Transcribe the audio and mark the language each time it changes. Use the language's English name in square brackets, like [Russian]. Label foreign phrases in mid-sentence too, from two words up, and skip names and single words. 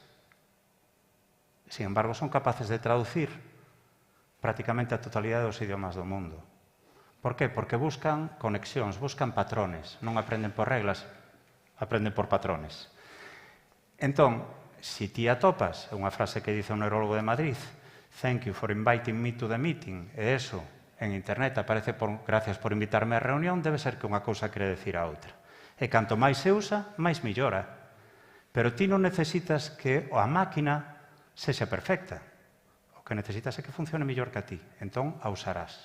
[Spanish] Sin embargo, son capaces de traducir prácticamente [Galician] a totalidade dos idiomas do mundo. [Spanish] Por qué? [Galician] Porque buscan conexións, buscan patrones, non aprenden por reglas, aprenden por patrones. Entón, se ti atopas, é unha frase que dice un neurólogo de Madrid, [English] "Thank you for inviting me to the meeting", [Galician] e eso en internet aparece [Spanish] "Gracias por invitarme á reunión", [Galician] debe ser que unha cousa quere decir a outra. E canto máis se usa, máis millora. Pero ti non necesitas que a máquina sexa perfecta. O que necesitas é que funcione mellor que a ti. Entón, a usarás.